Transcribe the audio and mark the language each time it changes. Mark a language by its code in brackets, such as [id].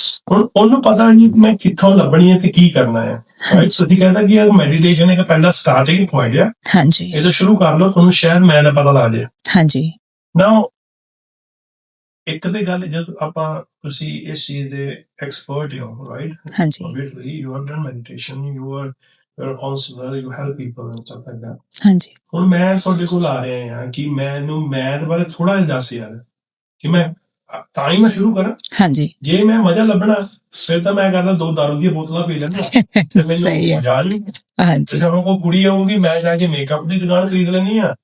[pa] ਹੁਣ ਉਹਨੂੰ ਪਤਾ ਨਹੀਂ ਮੈਂ ਕਿੱਥੋਂ ਲੱਭਣੀ ਹੈ ਤੇ ਕੀ ਕਰਨਾ ਹੈ ਰਾਈਟ। ਤੁਸੀਂ ਕਹਿੰਦਾ ਕਿ ਇਹ ਮੈਡੀਟੇਸ਼ਨ ਇੱਕ ਪਹਿਲਾ ਸਟਾਰਟਿੰਗ ਪੁਆਇੰਟ ਹੈ, ਹਾਂਜੀ ਇਹ ਤਾਂ ਸ਼ੁਰੂ ਕਰ ਲਓ, ਤੁਹਾਨੂੰ ਸ਼ਾਇਦ ਮੈਂ ਦਾ ਪਤਾ ਲੱਗ ਜਾਏ। ਹਾਂਜੀ ਨਾਓ ਇੱਕ ਤੇ ਗੱਲ ਜਦ ਆਪਾਂ ਤੁਸੀਂ ਇਸ ਚੀਜ਼ ਦੇ ਐਕਸਪਰਟ ਹੋ ਰਾਈਟ, ਹਾਂਜੀ [en] obviously you have done meditation, you are a counselor, you help people and stuff like that. [pa] ਹਾਂਜੀ ਹੁਣ ਮੈਂ ਤੁਹਾਡੇ ਕੋਲ ਆ ਰਿਹਾ ਹਾਂ ਕਿ ਮੈਨੂੰ ਮੈਥ ਬਾਰੇ ਥੋੜਾ ਜਿਹਾ ਦੱਸ ਯਾਰ, ਕਿ ਮੈਂ ਤਾਂ ਹੀ ਮੈਂ ਸ਼ੁਰੂ ਕਰਾਂ। ਹਾਂਜੀ ਜੇ ਮੈਂ ਮਜ਼ਾ ਲੱਭਣਾ ਫਿਰ ਤਾਂ ਮੈਂ ਕਰਦਾ 2 ਦਾਰੂ ਦੀਆਂ ਬੋਤਲਾਂ ਪੀ ਲੈਂਦਾ ਤੇ ਮੈਨੂੰ ਸਹੀ ਹੈ ਮਜ਼ਾ ਨਹੀਂ। ਹਾਂਜੀ ਜੇ ਕੋਈ ਕੁੜੀ ਆਊਗੀ ਮੈਂ ਜਾ ਕੇ ਮੇਕਅਪ ਦੀ ਦੁਕਾਨ ਖਰੀਦ ਲੈਣੀ ਆ,